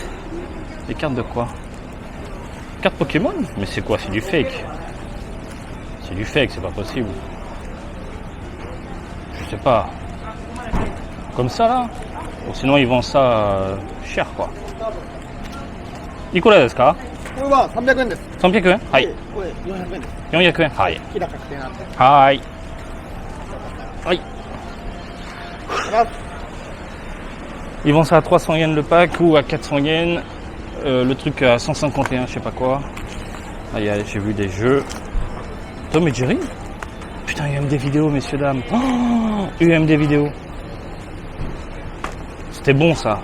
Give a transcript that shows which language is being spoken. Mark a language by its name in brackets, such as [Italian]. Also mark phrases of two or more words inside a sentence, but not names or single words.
[French] Des cartes de quoi? Cartes Pokémon? Mais c'est quoi? C'est du fake. C'est du fake, c'est pas possible. Je sais pas. Comme ça, là? Ou sinon, ils vendent ça cher, quoi. Nicolas, est-ce que [Japanese] これは300円です。 300円はい。これ400円です。 400円はい。キラ確定なんで。はい。はい。 [French] Ils vendent ça à 300 yens le pack ou à 400 yens. Le truc à 151, je sais pas quoi. Ah, j'ai vu des jeux. Tom et Jerry? Putain, UMD vidéo, messieurs, dames. Oh, UMD vidéo. C'était bon, ça.